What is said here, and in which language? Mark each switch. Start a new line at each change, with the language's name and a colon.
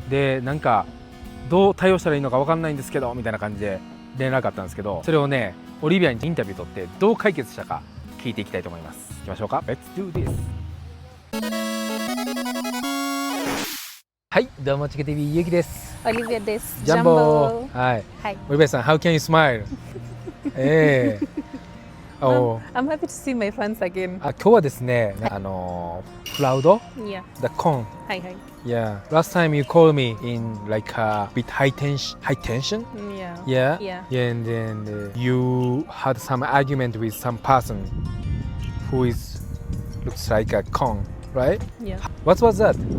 Japanese: で、なんかどう対応したらいいのかわかんないんですけどみたいな感じで連絡あったんですけど、それをね、オリビアにインタビュー取ってどう解決したか聞いていきたいと思います。行きましょうか。
English: Let's do this。
Japanese: はい、どうもチェカ TV ゆうきです。オリビアです。ジャンボ。はい。はい。
English: オリビアさん、How can you smile？
Japanese: ええ。
English: I'm happy to see my fans again.
Japanese: 今日はですね、フラウド
English: Yeah. the con。
Japanese: はいはい。
English: Yeah. Last time you called me in like a bit high tension. Yeah. Yeah. Yeah. Yeah. And then you had some argument with some person who looks like a con, right? Yeah. What was that?